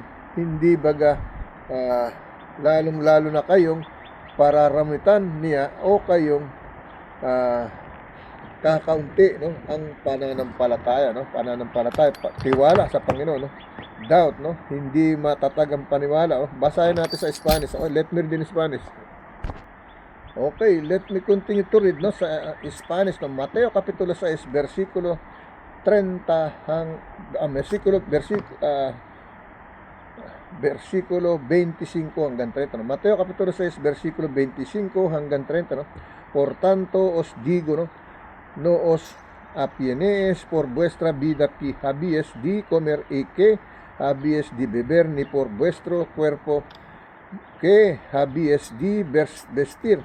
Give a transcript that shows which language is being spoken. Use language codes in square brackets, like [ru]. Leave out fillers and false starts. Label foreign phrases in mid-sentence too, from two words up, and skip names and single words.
[tl] Hindi baga lalong-lalo na kayong pararamitan niya o kayong kakaunti, no, ang pananampalataya, no, tiwala sa Panginoon, no, doubt, no, hindi matatag ang paniwala, oh. Basahin natin sa Spanish. [en] Okay, let me read in Spanish. Okay, let me continue to read, no, sa Spanish, [tl] no, Mateo kapitulo 6 versikulo 30 versikulo 25 hanggang 30, no? Mateo kapitulo 6 versikulo 25 hanggang 30, no? [es] Por tanto os digo, no, no os apienees por vuestra vida que habíais de comer y que habíais de beber, ni por vuestro cuerpo que habíais de vestir.